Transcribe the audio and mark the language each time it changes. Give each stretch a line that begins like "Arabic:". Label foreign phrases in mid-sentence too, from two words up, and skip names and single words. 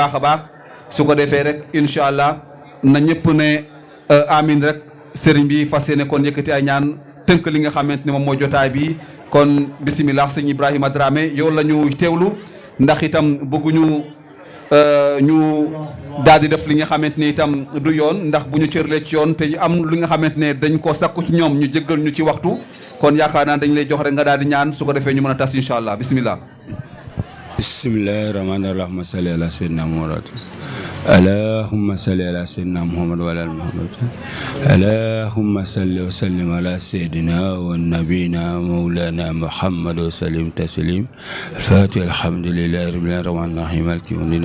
Wolof: a baax su ko defee rek
Arabic: إن شاء الله
Wolof: na ñëpp ne amin rek sëriñ bi fas yéene kon yëkkati ay ñaan tënk li nga xamante ne moom mooy jotaay bi kon bisimilah sëñ Ibrahima Dramé yow la ñu teewlu ndax itam bëgguñu ñu daal di def li nga xamante ne itam du yoon ndax bu ñu cërlee ci yoon te am li nga xamante ne dañ koo sakku ci ñoom ñu jéggal ñu ci waxtu kon yaakaar naa dañ lay jox rek nga daal di ñaan su ko defee ñu mën a tas
Arabic: إن شاء الله
Wolof: bisimilah.
Arabic: بسم الله الرحمن الرحيم صل على سيدنا محمد اللهم صل على سيدنا محمد وعلى ال محمد اللهم صل وسلم على سيدنا ونبينا مولانا محمد وسلم تسليم الفاتح الحمد لله رب العالمين الرحمن الرحيم مالك يوم الدين